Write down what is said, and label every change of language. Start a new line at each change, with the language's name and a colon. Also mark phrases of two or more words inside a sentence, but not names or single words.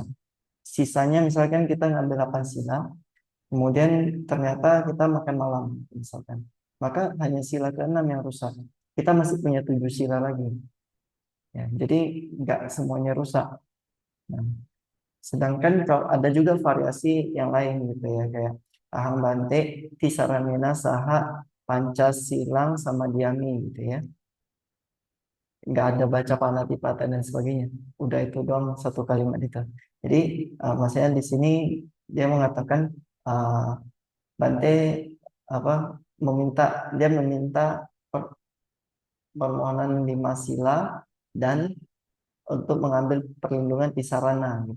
Indonesian: Sisanya misalkan kita ngambil 8 sila, kemudian ternyata kita makan malam misalkan. Maka hanya sila ke-6 yang rusak. Kita masih punya 7 sila lagi. Ya, jadi nggak semuanya rusak. Nah, sedangkan kalau ada juga variasi yang lain gitu ya, kayak
Pali: ahang bante, tisaramena, saha, pancasilang,
Indonesian: sama diami gitu ya. Nggak ada baca panatipata dan sebagainya. Udah itu doang satu kalimat itu. Jadi maksudnya di sini dia mengatakan Bante apa dia meminta permohonan 5 sila dan untuk mengambil perlindungan Tisarana gitu.